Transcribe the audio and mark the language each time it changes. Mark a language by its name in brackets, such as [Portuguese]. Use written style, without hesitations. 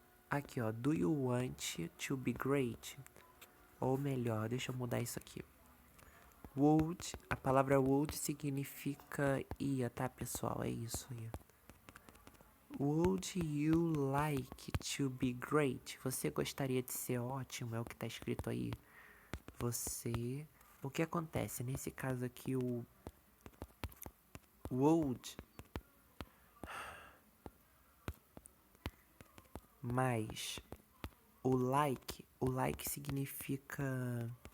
[Portuguese] Aqui, ó, [English] do you want to be great? [Portuguese] Ou melhor, deixa eu mudar isso aqui. Would, a palavra would significa ia, tá, pessoal? É isso aí. [English] Would you like to be great? [Portuguese] Você gostaria de ser ótimo? É o que tá escrito aí. Você. O que acontece? Nesse caso aqui, o would mais o like significa.